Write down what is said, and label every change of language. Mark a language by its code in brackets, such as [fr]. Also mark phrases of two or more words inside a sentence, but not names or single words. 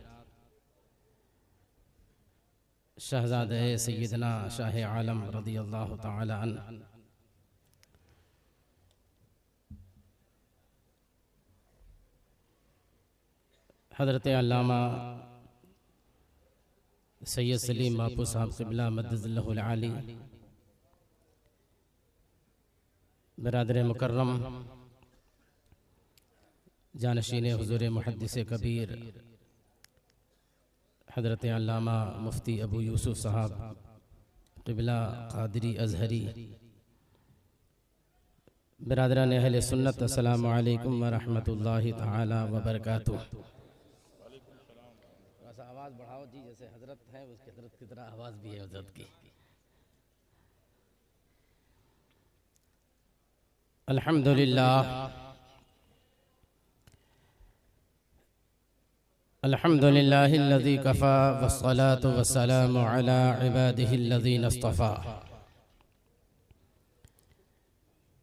[hi] शहज़ादे सय्यदना शाह आलम [ar] رضي الله تعالى عنه, [hi] हज़रत अल्लामा सैयद सलीम बापू साहब क़िबला [ar] مد ظله العالي, [hi] बिरादर मुकर्रम जानशीन हुज़ूर मुहद्दिसे कबीर हज़रत अल्लामा मुफ्ती अबू यूसुफ साहब क़िबला क़ादरी अज़हरी, बिरादरान अहले सुन्नत, [ar] السلام عليكم ورحمة الله تعالى وبركاته. [hi] आवाज़ बढ़ाओ जी, जैसे हजरत है उसकी हजरत की तरह आवाज़ भी है हजरत की। [ar] الحمد لله، الحمد لله الذي كفى والصلاة والسلام على عباده الذين اصطفى.